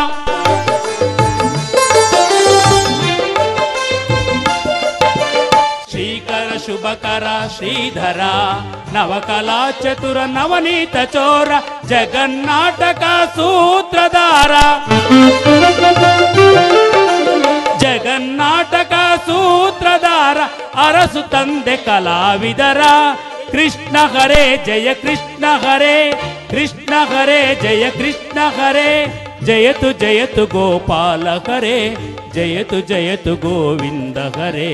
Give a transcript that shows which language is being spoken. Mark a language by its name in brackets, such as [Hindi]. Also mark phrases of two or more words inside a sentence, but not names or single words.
[Kannada] ಶ್ರೀಕರ ಶುಭಕರ ಶ್ರೀಧರ, ನವಕಲಾ ಚತುರ ನವನೀತ ಚೋರ, ಜಗನ್ನಾಟಕ ಸೂತ್ರಧಾರ, ಜಗನ್ನಾಟಕ ಸೂತ್ರಧಾರ, ಅರಸು ತಂದೆ ಕಲಾವಿದರ. [Sanskrit] कृष्ण हरे जय कृष्ण हरे कृष्ण हरे जय कृष्ण हरे जयतु जयतु गोपाल हरे जयतु जयतु गोविंद हरे.